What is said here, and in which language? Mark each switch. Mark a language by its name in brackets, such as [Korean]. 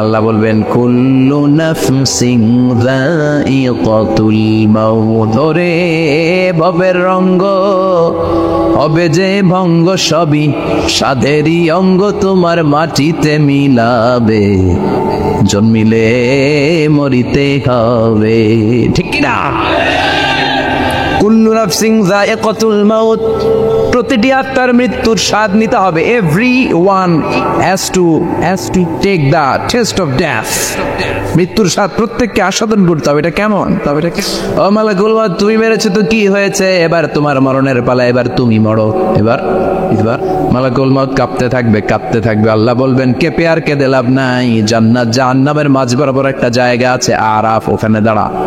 [Bangla] আল্লাহ বলবেন [Arabic] কুল্লু নাফসিন যায়িকাতুল মাউত, [Bangla] ওরে ভবের রঙ্গ হবে যে ভঙ্গ, সবই সাধেরই অঙ্গ তোমার মাটিতে মিলাবে, জন্মিলে মরিতে হবে, ঠিক না? [Arabic] কুল্লু নাফসিন যায়িকাতুল মাউত, [Bangla] প্রতিটি আত্মার মৃত্যুর স্বাদ নিতে হবে। [English] Everyone has to take the taste of death. [Bangla] মৃত্যুর স্বাদ প্রত্যেককে আস্বাদন করতে হবে। এটা কেমন? ও মালাকুল মউত, তুমি মেরেছো তো কি হয়েছে, এবার তোমার মরণের পালা, এবার তুমি মরো। এবার মালাকুল মউত কাঁপতে থাকবে। আল্লাহ বলবেন কেঁপে আর কেঁদে লাভ নাই, জান্নাত জাহান্নামের মাঝ বরাবর একটা জায়গা আছে আরাফ, ওখানে দাঁড়া।